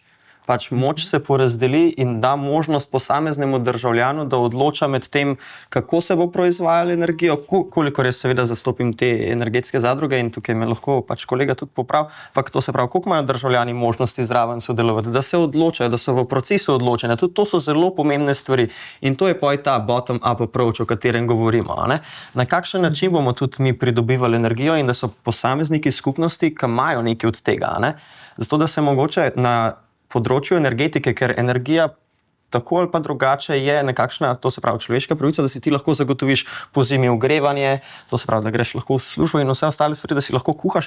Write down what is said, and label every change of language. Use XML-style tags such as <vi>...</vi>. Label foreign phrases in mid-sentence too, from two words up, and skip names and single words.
<sl>Pač moč se porazdeli in da možnost posameznemu državljanu, da odloča med tem, kako se bo proizvajala energijo, kolikor jaz seveda zastopim te energetske zadruge in tukaj me lahko pač kolega tudi popravi, ampak to se pravi, koliko imajo državljani možnosti zraven sodelovati, da se odločajo, da so v procesu odločanja. Tudi to so zelo pomembne stvari in to je pa ta</sl> <en>bottom-up approach,</en> <sl>o katerem govorimo. Na kakšen način bomo tudi mi pridobivali energijo in da so posamezniki skupnosti, ki imajo nekaj od tega. Zato, da se mogoče na področju energetike, ker energija tako ali pa drugače je nekakšna, to se pravi človeška pravica, da si ti lahko zagotoviš po zimi ogrevanje, to se pravi, da greš lahko v službo in vse ostale stvari, da si lahko kuhaš.</sl>